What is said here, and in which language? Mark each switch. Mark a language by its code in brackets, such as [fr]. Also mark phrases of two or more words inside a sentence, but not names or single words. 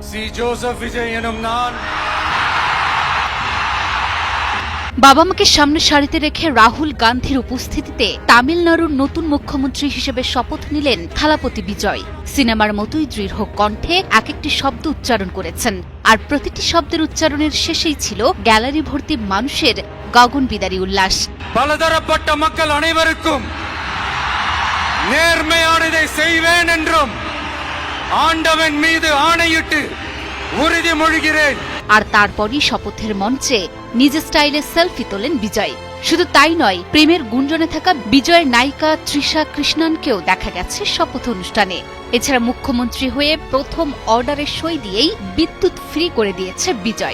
[ta] சி ஜோசப் விஜய் எனும் நான் [bn] বাবা মাকে সামনে সারিতে রেখে রাহুল গান্ধীর উপস্থিতিতে তামিলনাড়ুর নতুন মুখ্যমন্ত্রী হিসেবে শপথ নিলেন থালাপতি বিজয়। সিনেমার মতোই দৃঢ় কণ্ঠে এক একটি শব্দ উচ্চারণ করেছেন, আর প্রতিটি শব্দের উচ্চারণের শেষেই ছিল গ্যালারি ভর্তি মানুষের গগনবিদারী উল্লাস। [ta] பலதரப்பட்ட மக்கள் அனைவருக்கும் நேர்மையானதை செய்வேன் என்றும் ஆண்டவன் மீது ஆணையிட்டு உறுதிமொழிகிறேன்। [bn] আর তারপরই শপথের মঞ্চে নিজ স্টাইলে সেলফি তোলেন বিজয়। শুধু তাই নয়, প্রেমের গুঞ্জনে থাকা বিজয়ের নায়িকা তৃষা কৃষ্ণনকেও দেখা গেছে শপথ অনুষ্ঠানে। এছাড়া মুখ্যমন্ত্রী হয়ে প্রথম অর্ডারের সই দিয়েই বিদ্যুৎ ফ্রি করে দিয়েছে বিজয়।